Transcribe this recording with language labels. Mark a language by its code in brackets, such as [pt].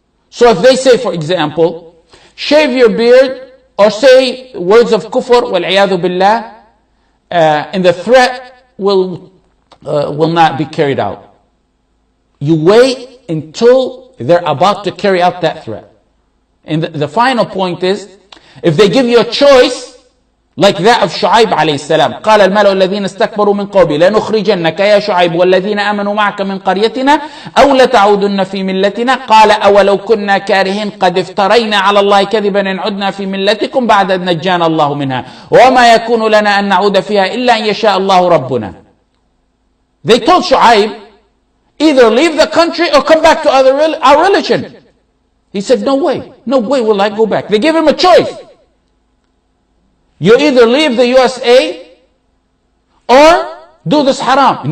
[en] So if they say, for example, shave your beard, or say words of kufr, [ar] wal-iyadu billah, [en] and the threat will not be carried out. You wait until they're about to carry out that threat. And the final point is, if they give you a choice, like that of Shu'aib alayhi salam, [ar] قال الملأ الذين استكبروا من قومي لنخرجنك يا شعيب والذين آمنوا معك من قريتنا أو لتعودن في ملتنا قال أولو كنا كارهين قد افترينا على الله كذبا إن عدنا في ملتكم بعد أن نجانا الله منها وما يكون لنا أن نعود فيها إلا أن يشاء الله ربنا. [en] They told Shu'aib, either leave the country or come back to our religion. He said, no way will I go back. They gave him a choice. You either leave the USA or do this haram.